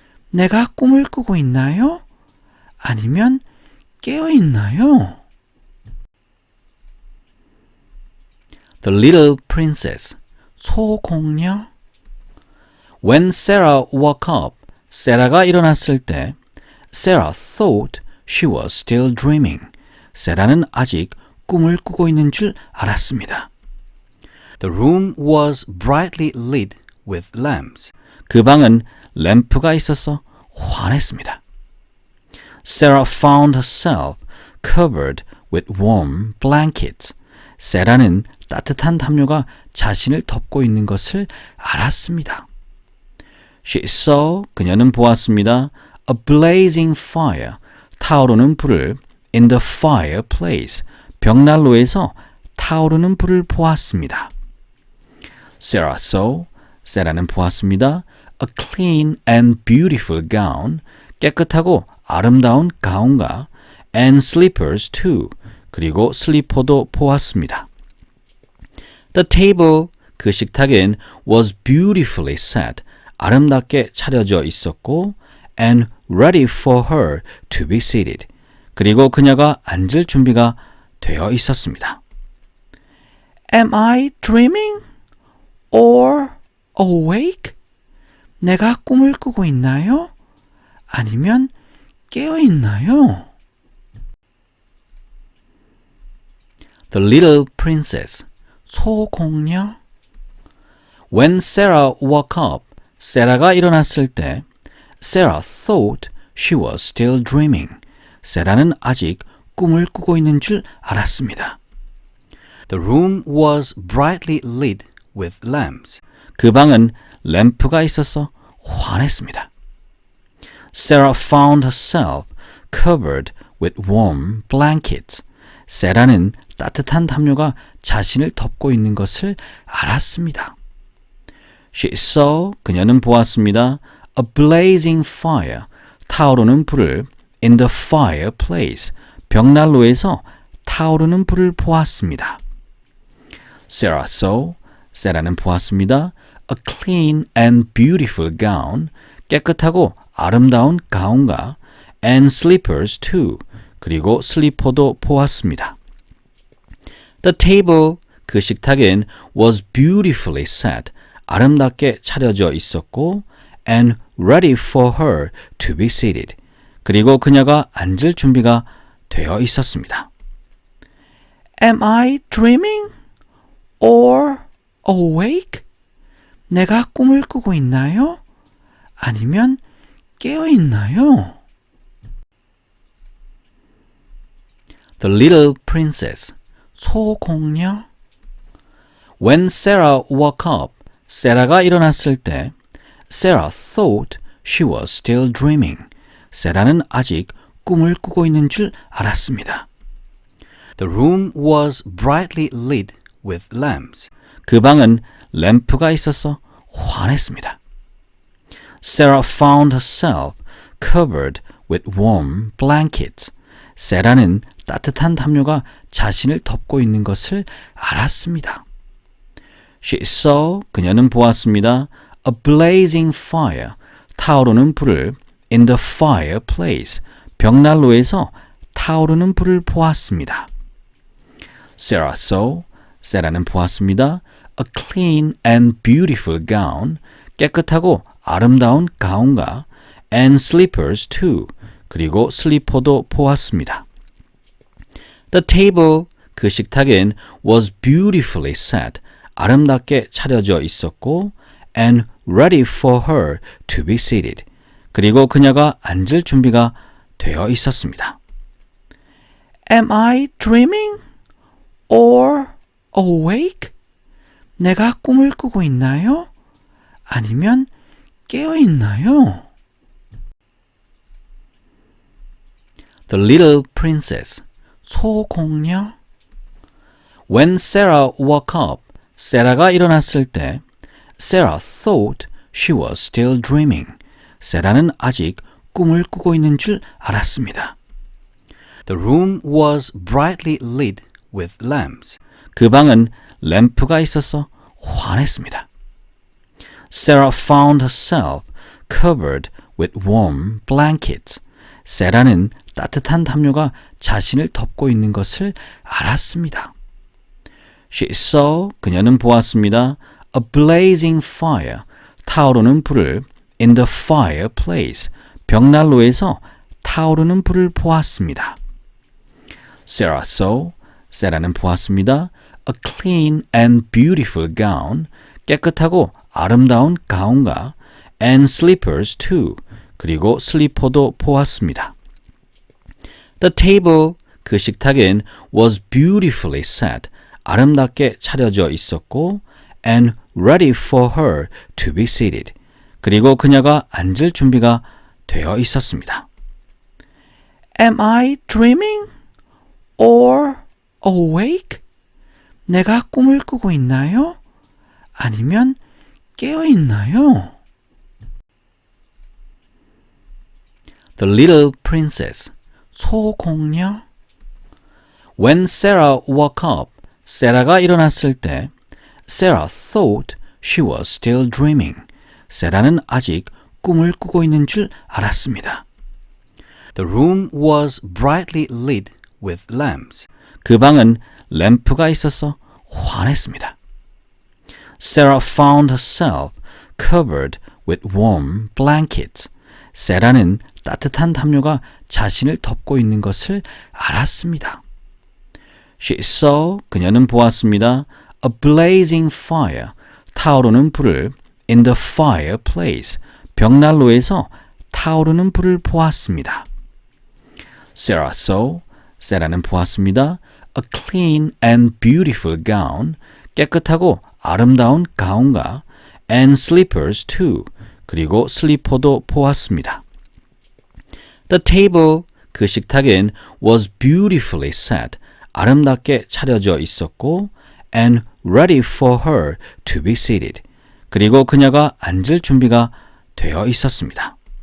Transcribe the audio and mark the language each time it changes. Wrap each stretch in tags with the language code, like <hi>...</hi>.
<ko>내가 꿈을 꾸고 있나요? 아니면 깨어 있나요?</ko> <en>The little princess.</en> <ko>소공녀.</ko> <en>When Sarah woke up,</en> <ko>세라가 일어났을 때</ko> <en>Sarah thought she was still dreaming.</en> <ko>세라는 아직 꿈을 꾸고 있는 줄 알았습니다.</ko> <en>The room was brightly lit with lamps.</en> <ko>그 방은 램프가 있어서 환했습니다.</ko> <en>Sarah found herself covered with warm blankets.</en> <ko>세라는 따뜻한 담요가 자신을 덮고 있는 것을 알았습니다.</ko> <en>She saw,</en> <ko>그녀는 보았습니다.</ko> <en>A blazing fire,</en> <ko>타오르는 불을</ko> <en>in the fireplace,</en> <ko>벽난로에서 타오르는 불을 보았습니다.</ko> <en>Sarah saw,</en> <ko>세라는 보았습니다.</ko> <en>A clean and beautiful gown,</en> <ko>깨끗하고 아름다운 가운과</ko> <en>and slippers too,</en> <ko>그리고 슬리퍼도 보았습니다.</ko> <en>The table,</en> <ko>그 식탁엔</ko> <en>was beautifully set,</en> <ko>아름답게 차려져 있었고</ko> <en>and ready for her to be seated,</en> <ko>그리고 그녀가 앉을 준비가 되어 있었습니다.</ko> <en>Am I dreaming or awake?</en> <ko>내가 꿈을 꾸고 있나요? 아니면 깨어 있나요?</ko> <en>The little princess.</en> <ko>소공녀.</ko> <en>When Sarah woke up,</en> <ko>세라가 일어났을 때</ko> <en>Sarah thought she was still dreaming.</en> <ko>세라는 아직 꿈을 꾸고 있는 줄 알았습니다.</ko> <en>The room was brightly lit with lamps.</en> <ko>그 방은 램프가 있어서 환했습니다.</ko> <en>Sarah found herself covered with warm blankets.</en> <ko>세라는 따뜻한 담요가 자신을 덮고 있는 것을 알았습니다.</ko> <en>She saw,</en> <ko>그녀는 보았습니다.</ko> <en>A blazing fire,</en> <ko>타오르는 불을</ko> <en>in the fireplace,</en> <ko>벽난로에서 타오르는 불을 보았습니다.</ko> <en>Sarah saw,</en> <ko>세라는 보았습니다.</ko> <en>A clean and beautiful gown,</en> <ko>깨끗하고 아름다운 가운과</ko> <en>and slippers too,</en> <ko>그리고 슬리퍼도 보았습니다.</ko> <en>The table,</en> <ko>그 식탁엔</ko> <en>was beautifully set,</en> <ko>아름답게 차려져 있었고</ko> <en>and ready for her to be seated,</en> <ko>그리고 그녀가 앉을 준비가 되어 있었습니다.</ko> <en>Am I dreaming or awake?</en> <ko>내가 꿈을 꾸고 있나요? 아니면 깨어 있나요?</ko> <en>The Little Princess,</en> <ko>소공녀.</ko> <en>When Sarah woke up,</en> <ko>세라가 일어났을 때</ko> <en>Sarah thought she was still dreaming.</en> <ko>세라는 아직 꿈을 꾸고 있는 줄 알았습니다.</ko> <en>The room was brightly lit with lamps.</en> <ko>그 방은 램프가 있어서 환했습니다.</ko> <en>Sarah found herself covered with warm blankets.</en> <ko>세라는 따뜻한 담요가 자신을 덮고 있는 것을 알았습니다.</ko> <en>She saw,</en> <ko>그녀는 보았습니다.</ko> <en>A blazing fire,</en> <ko>타오르는 불을</ko> <en>in the fireplace,</en> <ko>벽난로에서 타오르는 불을 보았습니다.</ko> <en>Sarah saw,</en> <ko>세라는 보았습니다.</ko> <en>A clean and beautiful gown,</en> <ko>깨끗하고 아름다운 가운과</ko> <en>and slippers too,</en> <ko>그리고 슬리퍼도 보았습니다.</ko> <en>The table,</en> <ko>그 식탁엔</ko> <en>was beautifully set,</en> <ko>아름답게 차려져 있었고</ko> <en>and ready for her to be seated,</en> <ko>그리고 그녀가 앉을 준비가 되어 있었습니다.</ko> <en>Am I dreaming or awake?</en> <ko>내가 꿈을 꾸고 있나요? 아니면 깨어 있나요?</ko> <en>The Little Princess,</en> <ko>소공녀.</ko> <en>When Sarah woke up,</en> <ko>세라가 일어났을 때</ko> <en>Sarah thought she was still dreaming.</en> <ko>세라는 아직 꿈을 꾸고 있는 줄 알았습니다.</ko> <en>The room was brightly lit with lamps.</en> <ko>그 방은 램프가 있어서 환했습니다.</ko> <en>Sarah found herself covered with warm blankets.</en> <ko>세라는 따뜻한 담요가 자신을 덮고 있는 것을 알았습니다.</ko> <en>She saw,</en> <ko>그녀는 보았습니다.</ko> <en>A blazing fire,</en> <ko>타오르는 불을</ko> <en>in the fireplace,</en> <ko>벽난로에서 타오르는 불을 보았습니다.</ko> <en>Sarah saw,</en> <ko>세라는 보았습니다.</ko> <en>A clean and beautiful gown,</en> <ko>깨끗하고 아름다운 가운과</ko> <en>and slippers too,</en> <ko>그리고 슬리퍼도 보았습니다.</ko> <en>The table,</en> <ko>그 식탁엔</ko> <en>was beautifully set,</en> <ko>아름답게 차려져 있었고</ko> <en>and ready for her to be seated,</en> <ko>그리고 그녀가 앉을 준비가 되어 있었습니다.</ko> <en>Am I dreaming or awake?</en> <ko>내가 꿈을 꾸고 있나요? 아니면 깨어 있나요?</ko> <en>The Little Princess,</en> <ko>소공녀.</ko> <en>When Sarah woke up,</en> <ko>세라가 일어났을 때</ko> <en>Sarah thought she was still dreaming.</en> <ko>세라는 아직 꿈을 꾸고 있는 줄 알았습니다.</ko> <en>The room was brightly lit with lamps.</en> <ko>그 방은 램프가 있어서 환했습니다.</ko> <en>Sarah found herself covered with warm blankets.</en> <ko>세라는 따뜻한 담요가 자신을 덮고 있는 것을 알았습니다.</ko> <en>She saw,</en> <ko>그녀는 보았습니다.</ko> <en>A blazing fire,</en> <ko>타오르는 불을</ko> <en>in the fireplace,</en> <ko>벽난로에서 타오르는 불을 보았습니다.</ko> <en>Sarah saw,</en> <ko>세라는 보았습니다.</ko> <en>A clean and beautiful gown,</en> <ko>깨끗하고 아름다운 가운과</ko> <en>and slippers too,</en> <ko>그리고 슬리퍼도 보았습니다.</ko> <en>The table,</en> <ko>그 식탁엔</ko> <en>was beautifully set,</en> <ko>아름답게 차려져 있었고</ko> <en>and ready for her to be seated,</en> <ko>그리고 그녀가 앉을 준비가 되어 있었습니다.</ko>